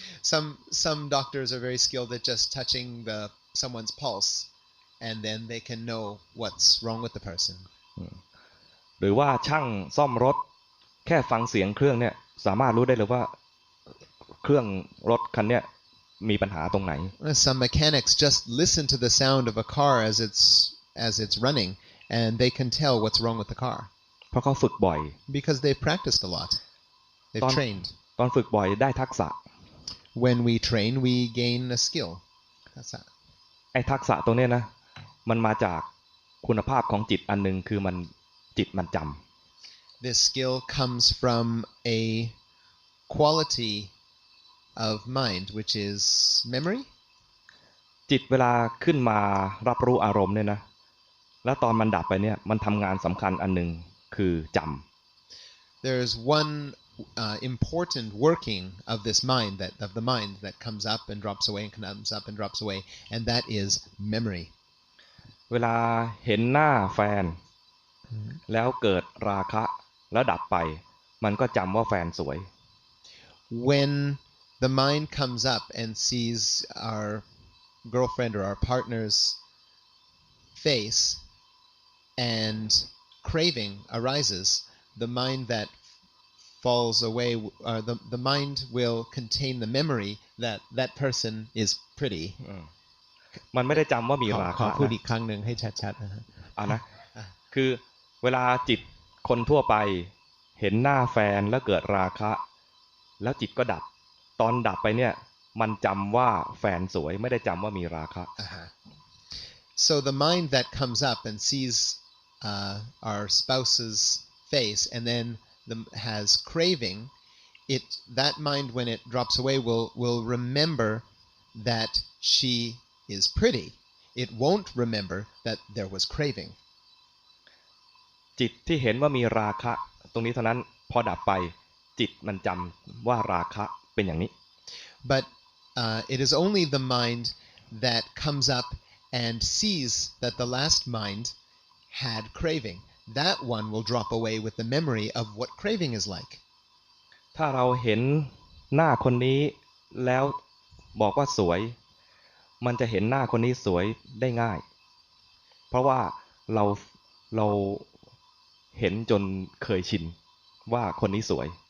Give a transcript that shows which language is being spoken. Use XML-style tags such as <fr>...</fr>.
<en>Some doctors are very skilled at just touching someone's pulse, and then they can know what's wrong with the person.</en> <th>หรือว่าช่างซ่อมรถแค่ฟังเสียงเครื่องเนี่ยสามารถรู้ได้เลยว่าเครื่องรถคันเนี้ยมีปัญหาตรงไหน</th> <en>Some mechanics just listen to the sound of a car as it's running, and they can tell what's wrong with the car.</en> <th>เพราะเขาฝึกบ่อย</th> <en>Because they've practiced a lot. They've trained.</en> <th>ตอนฝึกบ่อยได้ทักษะ</th> <en>When we train, we gain a skill. That's that.</en> <th>ไอ้ทักษะตรงเนี้ยนะมันมาจากคุณภาพของจิตอันนึงคือจิตมันจำ</th> <en>This skill comes from a quality of mind, which is memory.</en> <th>จิตเวลาขึ้นมารับรู้อารมณ์เนี่ยนะแล้วตอนมันดับไปเนี่ยมันทำงานสำคัญอันนึงคือจำ</th> <en>There's one important working of this mind that comes up and drops away and comes up and drops away, and that is memory.</en> <th>เวลาเห็นหน้าแฟนแล้วเกิดราคะแล้วดับไปมันก็จำว่าแฟนสวย</th> <en>When the mind comes up and sees our girlfriend or our partner's face and craving arises, the mind that falls away, the mind will contain the memory that that person is pretty.</en> <th>มันไม่ได้จำว่ามีราคะ ขอพูดอีกครั้งหนึ่งให้ชัดๆนะฮะ นะคือเวลาจิตคนทั่วไปเห็นหน้าแฟนแล้วเกิดราคะแล้วจิตก็ดับตอนดับไปเนี่ยมันจำว่าแฟนสวยไม่ได้จำว่ามีราคะ</th> <en>So the mind that comes up and sees our spouse's face and then has craving, that mind when it drops away will remember that she is pretty. It won't remember that there was craving.</en> <th>จิตที่เห็นว่ามีราคะตรงนี้เท่านั้นพอดับไปจิตมันจำว่าราคะเป็นอย่างนี้</th> <en>But it is only the mind that comes up and sees that the last mind had craving. That one will drop away with the memory of what craving is like.</en> <th>ถ้าเราเห็นหน้าคนนี้แล้วบอกว่าสวยมันจะเห็นหน้าคนนี้สวยได้ง่ายเพราะว่าเราเห็นจนเคยชินว่าคนนี้สวย</th>